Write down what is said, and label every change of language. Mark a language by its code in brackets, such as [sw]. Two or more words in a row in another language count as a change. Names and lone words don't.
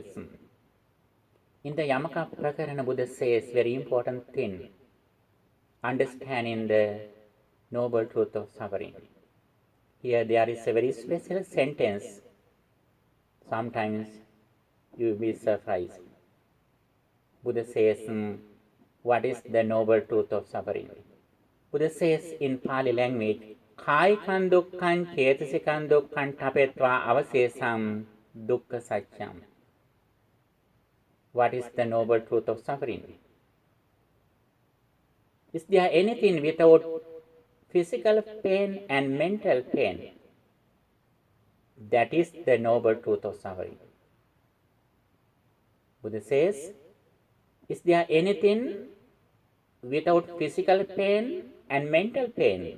[en] In the Yamaka Prakarana, Buddha says very important thing, understanding the noble truth of suffering. Here there is a very special sentence. Sometimes you will be surprised. Buddha says, what is the noble truth of suffering? Buddha says in Pali language, [pi] Kāyikan dukkhaṃ cetasikan dukkhaṃ tapetva avasesam dukkha satyam. [en] What is the noble truth of suffering? Is there anything without physical pain and mental pain? That is the noble truth of suffering. Buddha says, is there anything without physical pain and mental pain?